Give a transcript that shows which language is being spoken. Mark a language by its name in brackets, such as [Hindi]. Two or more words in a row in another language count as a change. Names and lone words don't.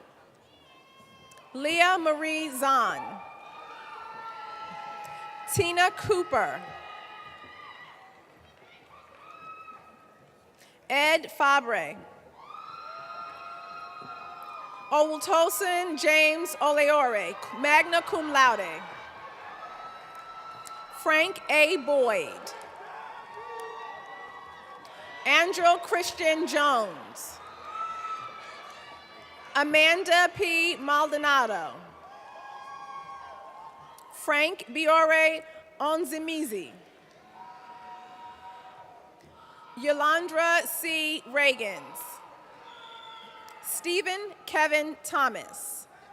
[English] Leah Marie Zahn. Tina Cooper. Ed Fabre. Owultosin James Oleore, [Latin] magna cum laude. [English] Frank A. Boyd. Andrew Christian Jones. Amanda P. Maldonado. Frank Biore Onzimizi. Yolandra C. Reagans. Stephen Kevin Thomas.